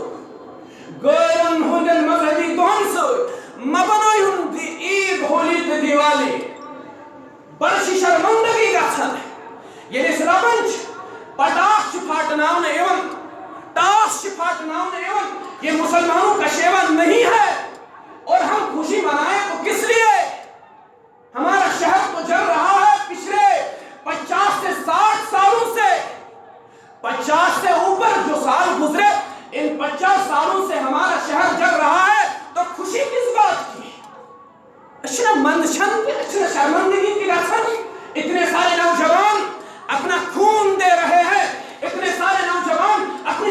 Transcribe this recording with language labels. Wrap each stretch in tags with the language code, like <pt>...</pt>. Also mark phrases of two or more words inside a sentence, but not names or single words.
<ks>غٲرن ہٕنٛدٮ۪ن مذہبی دۄہن سۭتۍ مہ بنٲیہُن عید ہولی تہٕ دیوالی بڑٕ چھِ شرمندگی گژھان ییٚلہِ أسۍ ربن چھِ پٹاخ چھِ پھاٹناونہٕ یِوان ٹاس چھِ پھاٹناونہٕ یِوان</ks> <ur>یہ مسلمانوں کا شیوا نہیں ہے اور ہم خوشی منائیں تو کس لیے ہمارا شہر تو جل رہا ہے پچھلے 50 سے 60 سالوں سے 50 سے اوپر جو سال گزرے ان 50 سالوں سے ہمارا شہر جل رہا ہے تو خوشی کس بات کی اچھا مندشن کی اچھا شرمندگی کی گھن اتنے سارے نوجوان اپنا خون دے رہے ہیں اتنے سارے نوجوان اپنی</ur>